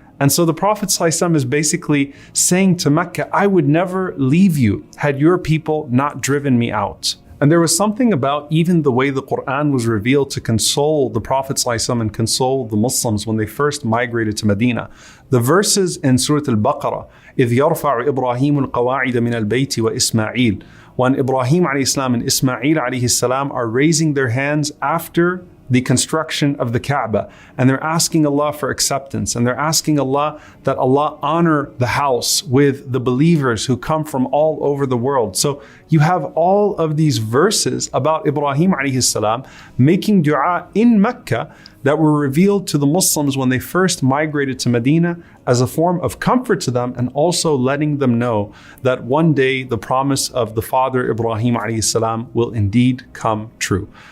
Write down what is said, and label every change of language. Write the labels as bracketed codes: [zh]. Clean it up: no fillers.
[en] And so the Prophet ﷺ is basically saying to Mecca, I would never leave you had your people not driven me out. And there was something about even the way the Quran was revealed to console the Prophet ﷺ and console the Muslims when they first migrated to Medina. [ar] The verses in Surah Al-Baqarah, إِذْ يَرْفَعُ إِبْرَاهِيمُ الْقَوَاعِدَ مِنَ الْبَيْتِ وَإِسْمَاعِيلُ. [en] When Ibrahim alayhi salam and Ismail alayhi salam are raising their hands after the construction of the Kaaba, and they're asking Allah for acceptance, and they're asking Allah that Allah honor the house with the believers who come from all over the world. So you have all of these verses about Ibrahim alayhi salam making dua in Mecca that were revealed to the Muslims when they first migrated to Medina as a form of comfort to them, and also letting them know that one day the promise of the father Ibrahim alayhi salam will indeed come true.